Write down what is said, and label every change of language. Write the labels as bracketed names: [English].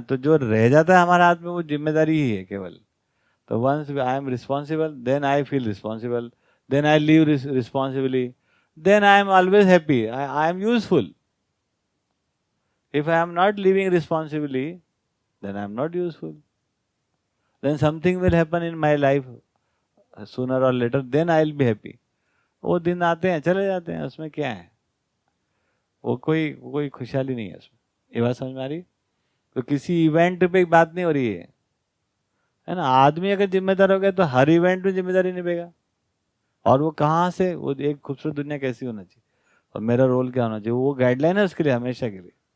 [Hindi] तो जो रह जाता है हमारे हाथ में वो जिम्मेदारी ही है केवल। [English] तो once I am responsible then I feel responsible, then I live responsibly, then I am always happy, I am useful. If I am not living responsibly then I am not useful. Then something will happen in my life sooner or later, then I will be happy. [Hindi] वो दिन आते हैं चले जाते हैं, उसमें क्या है, वो कोई खुशहाली नहीं है उसमें। ये बात समझ में आ रही? तो किसी इवेंट पे बात नहीं हो रही है ना। आदमी अगर जिम्मेदार हो गया तो हर इवेंट में जिम्मेदारी निभेगा, और वो कहाँ से, वो एक खूबसूरत दुनिया कैसी होना चाहिए और मेरा रोल क्या होना चाहिए, वो गाइडलाइन है उसके लिए हमेशा के लिए।